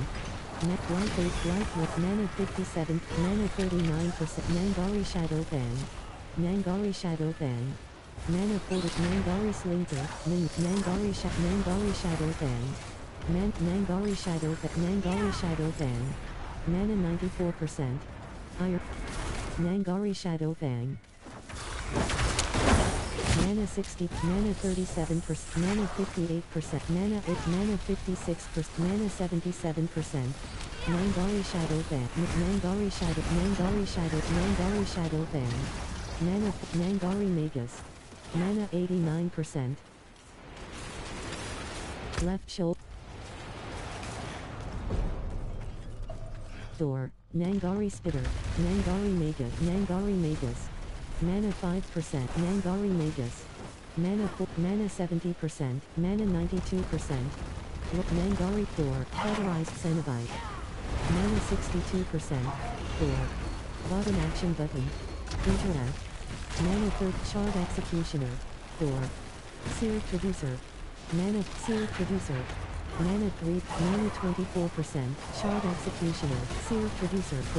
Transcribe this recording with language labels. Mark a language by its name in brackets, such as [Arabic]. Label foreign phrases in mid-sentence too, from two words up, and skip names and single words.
[English] Life 8, Mana 57, Mana 39%, Nangari Shadow Fang, Nangari Shadow Fang, Mana 40, Nangari Slinker, Nangari Shadow Fang, Nangari Shadow Fang, Mana 94%, Iron, Nangari Shadow Fang. Mana 60, Mana 37%, Mana 58%, Mana 8, Mana 56%, Mana 77%. Nangari Shadow Fang, Nangari Shadow Fang. Mana, Nangari Magus. Mana 89%. Left shoulder. Door. Nangari Spitter, Nangari Magus, Mana 5%, Nangari Magus, Mana 70%, Mana 92%, Nangari Thor, Cauterized Cenobite, Mana 62%, Thor, Bottom Action Button, Interact, Mana 3, Shard Executioner, Thor, Seer Traducer, Mana, Seer Traducer, Mana 3, Mana 24%, Shard Executioner, Seer Traducer 4.